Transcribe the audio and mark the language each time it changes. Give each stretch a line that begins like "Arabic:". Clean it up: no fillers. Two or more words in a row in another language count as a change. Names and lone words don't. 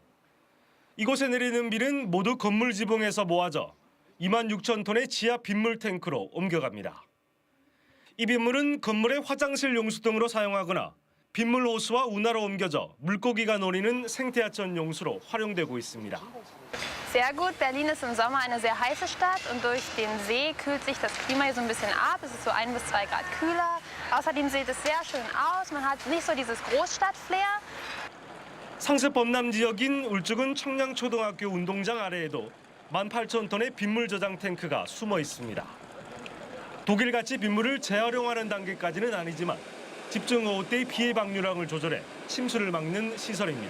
Korean: 이곳에 내리는 비는 모두 건물 지붕에서 모아져 26,000톤의 지하 빗물 탱크로 옮겨갑니다. 이 빗물은 건물의 화장실 용수 등으로 사용하거나 빗물 호수와 운하로 옮겨져 물고기가 노리는 생태하천 용수로 활용되고 있습니다.
German: Sehr gut. Berlin ist im Sommer eine sehr heiße Stadt und durch den See kühlt sich das Klima hier so ein bisschen ab. Es ist so 1 bis 2 Grad kühler. Außerdem sieht es sehr schön aus. Man hat nicht so dieses Großstadt-Flair.
Korean: 상습 범람 지역인 울주군 청량초등학교 운동장 아래에도 18,000톤의 빗물 저장 탱크가 숨어 있습니다. 독일같이 빗물을 재활용하는 단계까지는 아니지만 집중호우 때의 피해 방류량을 조절해 침수를 막는 시설입니다.